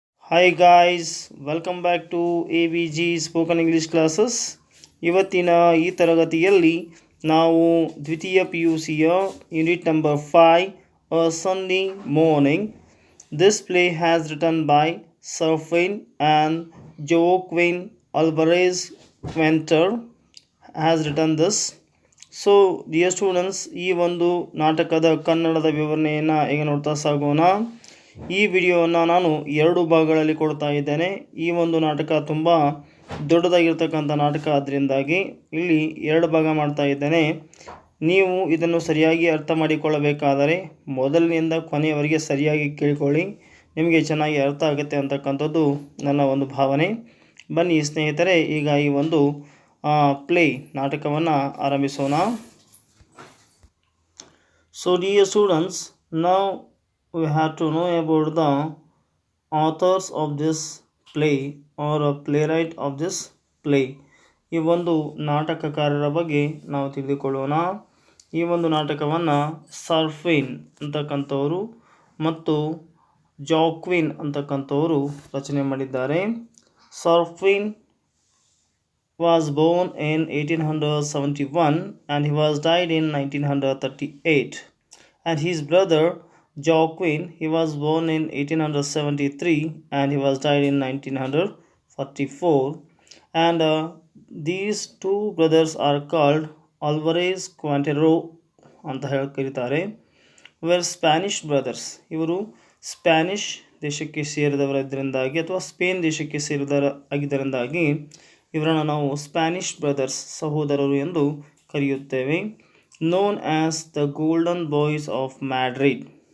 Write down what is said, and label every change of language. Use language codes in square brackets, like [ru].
[en] Hi guys, welcome back to ABG spoken English classes. [kn] ಇವತ್ತಿನ ಈ ತರಗತಿಯಲ್ಲಿ ನಾವು ದ್ವಿತೀಯ ಪಿ ಯು ಸಿಯ unit number 5 a Sunny morning. [en] This play has written by Serafin and Joaquin Alvarez Quintero has written this. [kn] So dear students, ಈ ಒಂದು ನಾಟಕದ ಕನ್ನಡದ ವಿವರಣೆಯನ್ನು ಈಗ ನೋಡ್ತಾ ಸಾಗೋಣ. ಈ ವಿಡಿಯೋವನ್ನು ನಾನು 2 ಭಾಗಗಳಲ್ಲಿ ಕೊಡ್ತಾ ಇದ್ದೇನೆ. ಈ ಒಂದು ನಾಟಕ ತುಂಬ ದೊಡ್ಡದಾಗಿರ್ತಕ್ಕಂಥ ನಾಟಕ, ಅದರಿಂದಾಗಿ ಇಲ್ಲಿ 2 ಭಾಗ ಮಾಡ್ತಾ ಇದ್ದೇನೆ. ನೀವು ಇದನ್ನು ಸರಿಯಾಗಿ ಅರ್ಥ ಮಾಡಿಕೊಳ್ಳಬೇಕಾದರೆ ಮೊದಲಿನಿಂದ ಕೊನೆಯವರೆಗೆ ಸರಿಯಾಗಿ ಕೇಳಿಕೊಳ್ಳಿ, ನಿಮಗೆ ಚೆನ್ನಾಗಿ ಅರ್ಥ ಆಗುತ್ತೆ ಅಂತಕ್ಕಂಥದ್ದು ನನ್ನ ಒಂದು ಭಾವನೆ. ಬನ್ನಿ ಸ್ನೇಹಿತರೆ, ಈಗ ಈ ಒಂದು ಪ್ಲೇ ನಾಟಕವನ್ನು ಆರಂಭಿಸೋಣ. [en] So dear students, ನಾವು we have to know about the authors of this play or a playwright of this play. [kn] ಈ ಒಂದು ನಾಟಕಕಾರರ ಬಗ್ಗೆ ನಾವು ತಿಳಿದುಕೊಳ್ಳೋಣ. ಈ ಒಂದು ನಾಟಕವನ್ನು ಸರ್ಫಿನ್ ಅಂತಕ್ಕಂಥವರು ಮತ್ತು ಜಾಕ್ವಿನ್ ಅಂತಕ್ಕಂಥವರು ರಚನೆ ಮಾಡಿದ್ದಾರೆ. [en] Serafin was born in 1871 and he was died in 1938, and his brother Joaquin, he was born in 1873 and he was died in 1944, and these two brothers are called Alvarez Quintero [kn] ಅಂತ ಕರೀತಾರೆ. [en] were Spanish brothers, [kn] ಇವರು Spanish ದೇಶಕ್ಕೆ ಸೇರಿದವರಿದ್ದರಿಂದಾಗಿ ಅಥವಾ Spain ದೇಶಕ್ಕೆ ಆಗಿದ್ದರಿಂದಾಗಿ ಇವರನ್ನು ನಾವು Spanish brothers, ಸಹೋದರರು ಎಂದು ಕರೆಯುತ್ತೇವೆ. [en] Known as the golden boys of Madrid.